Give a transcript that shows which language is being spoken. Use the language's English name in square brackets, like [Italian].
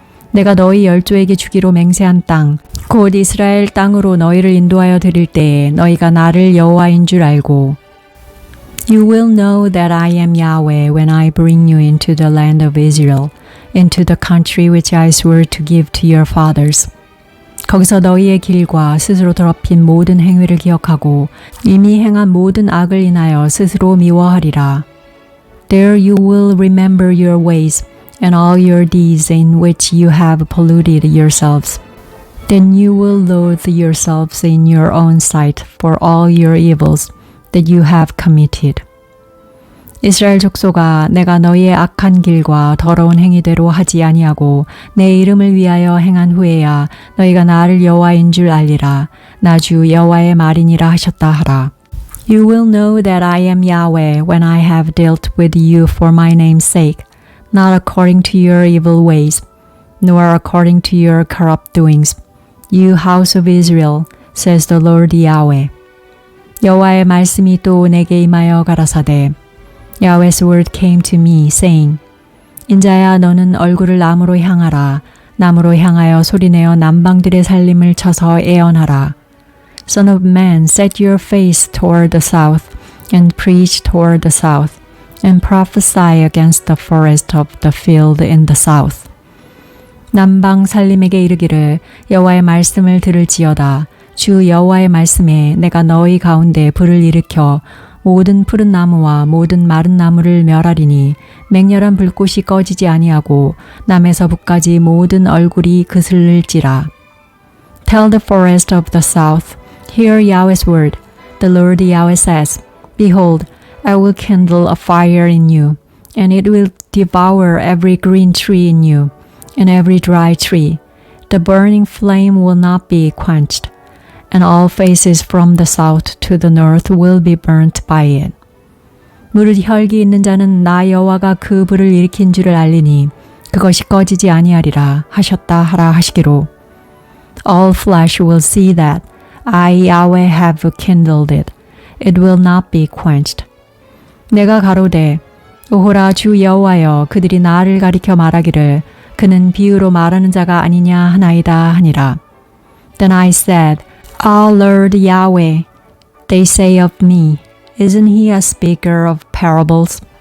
[Korean] 내가 너희 열조에게 주기로 맹세한 땅, 곧 이스라엘 땅으로 너희를 인도하여 드릴 때에 너희가 나를 여호와인 줄 알고 [English] You will know that I am Yahweh when I bring you into the land of Israel, into the country which I swore to give to your fathers. [Korean] 거기서 너희의 길과 스스로 더럽힌 모든 행위를 기억하고 이미 행한 모든 악을 인하여 스스로 미워하리라. [English] There you will remember your ways and all your deeds in which you have polluted yourselves. Then you will loathe yourselves in your own sight for all your evils that you have committed. [Korean] 이스라엘 족속아, 내가 너희의 악한 길과 더러운 행위대로 하지 아니하고 내 이름을 위하여 행한 후에야 너희가 나를 여호와인 줄 알리라. 나 주 여호와의 말이니라 하셨다 하라. [English] You will know that I am Yahweh when I have dealt with you for my name's sake, not according to your evil ways, nor according to your corrupt doings. You house of Israel, says the Lord Yahweh. [Korean] 여호와의 말씀이 또 내게 임하여 가라사대 [English] Yahweh's word came to me, saying, [Korean] 인자야 너는 얼굴을 남으로 향하라. 남으로 향하여 소리내어 남방들의 살림을 쳐서 애언하라. [English] Son of man, set your face toward the south, and preach toward the south, and prophesy against the forest of the field in the south. [Korean] 남방 살림에게 이르기를 여호와의 말씀을 들을지어다. 주 여호와의 말씀에 내가 너희 가운데 불을 일으켜 모든 푸른 나무와 모든 마른 나무를 멸하리니 맹렬한 불꽃이 꺼지지 아니하고 남에서 북까지 모든 얼굴이 그슬릴지라. [English] Tell the forest of the south, hear Yahweh's word. The Lord Yahweh says, Behold, I will kindle a fire in you, and it will devour every green tree in you, and every dry tree. The burning flame will not be quenched. And all faces from the south to the north will be burnt by it. [Korean] 무릇 혈기 있는 자는 나 여호와가 그 불을 일으킨 줄을 알리니 그것이 꺼지지 아니하리라 하셨다 하라 하시기로. [English] All flesh will see that I Yahweh have kindled it. It will not be quenched. [Korean] 내가 가로되 오호라 주 여호와여 그들이 나를 가리켜 말하기를 그는 비유로 말하는 자가 아니냐 하나이다 하니라. [English] Then I said, Our Lord Yahweh, they say of me, isn't he a speaker of parables?